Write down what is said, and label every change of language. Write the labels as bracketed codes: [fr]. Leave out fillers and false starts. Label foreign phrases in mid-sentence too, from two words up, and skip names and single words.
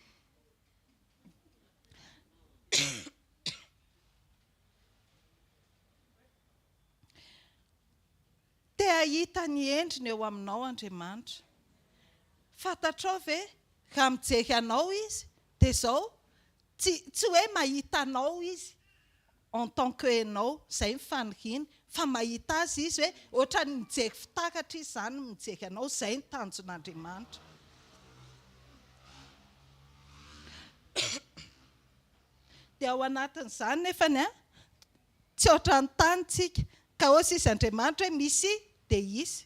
[mg] Te ahita ny endriny eo aminao Andriamanitra. Fantatrao ve raha mijery anao izy dia izao tsy hoe mahita anao izy [fr] en tant que [mg] ianao izay mifaniriana, fa mahita azy izy hoe ohatra ny mijery fitaratra izy zany mijery anao, izay ny tanjon'Andriamanitra. Dia ao anatin'izany nefany tsy ohatra ny tanitsika ka osa izy Andriamanitra hoe misy dia isy.